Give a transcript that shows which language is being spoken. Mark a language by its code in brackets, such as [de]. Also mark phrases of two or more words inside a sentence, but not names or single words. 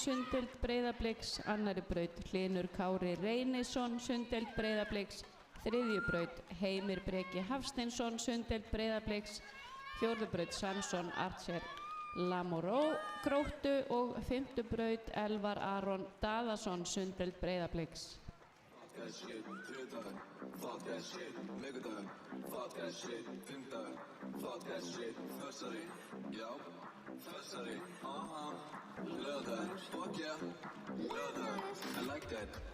[is] Sundeld Breiðabliks, annarri braut Hlynur Kári Reynisson, Sundeld Breiðabliks, þriðju braut Heimir Breki Hafsteinsson, Sundeld Breiðabliks, fjórðu braut Samson Archer Lamoró, Gróttu og fimmtu braut Elvar Aron Daðason, Sundeld Breiðabliks. [en] That shit, fuck that shit, miðvikudagur, fuck that shit, fimmtudagur, fuck that shit, [is] föstudagurinn, já, föstudagurinn, laugardagur, [en] fuck yeah, laugardagur, I like that.